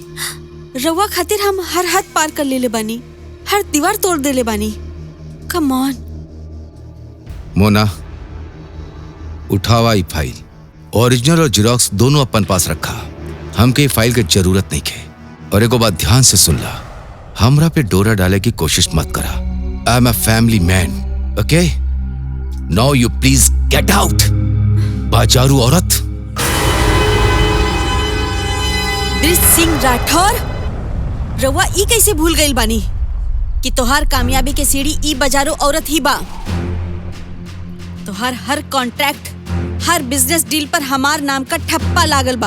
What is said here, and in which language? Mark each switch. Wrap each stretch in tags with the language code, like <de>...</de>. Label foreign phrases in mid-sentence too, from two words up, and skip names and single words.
<bho>रवा खातिर हम हर हद पार कर लेले बानी, हर दीवार तोड़ देले बानी।</bho> <en>come on</en> <bho>मोना, उठावा ई फाइल। ओरिजिनल और जेरोक्स दोनों अपन पास रखा। हमके ई फाइल के जरूरत नहीं है। और एगो बात ध्यान से सुन ला, हमरा पे डोरा डाले की कोशिश मत करा।</bho> <en>I am a family man, okay? Now you please get out,</en> <bho>बाजारू औरत। ब्रिज सिंह राठौर, रवा ई कैसे भूल गई बानी कि तोहार कामयाबी के सीढ़ी ई बाजारू औरत ही बा। तोहार हर कॉन्ट्रैक्ट, हर</bho> <en>business deal</en> <bho>पर हमार नाम का ठप्पा लागल बा।</bho>